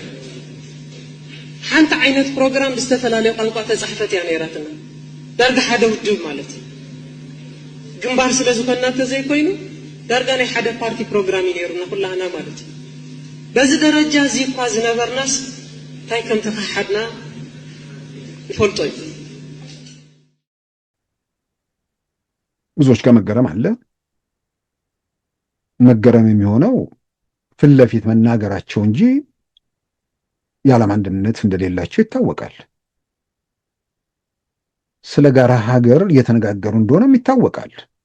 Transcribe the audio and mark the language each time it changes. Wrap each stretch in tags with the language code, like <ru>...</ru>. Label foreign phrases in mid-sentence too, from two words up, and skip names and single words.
<ti>ሓንቲ ዓይነት ፕሮግራም ብዝተፈላለዩ ቋንቋ ተፃሕፈት እያ ነይራትና ዳርጋ ሓደ ውድብ ማለት እዩ ግንባር ስለ ዝኾንና እንተዘይኮይኑ ዳርጋ ናይ ሓደ ፓርቲ ፕሮግራም እዩ ነይሩና ኩላህና ማለት እዩ በዚ ደረጃ እዚ እኳ ዝነበርናስ እንታይ ከም ተካሓድና ይፈልጦ እዩ</ti> <am>ብዙዎች ጋር መገረም አለ። መገረም የሚሆነው ፊት ለፊት መናገራቸው እንጂ የዓላማ አንድነት እንደሌላቸው ይታወቃል። ስለ ጋራ ሀገር እየተነጋገሩ እንደሆነም ይታወቃል።</am>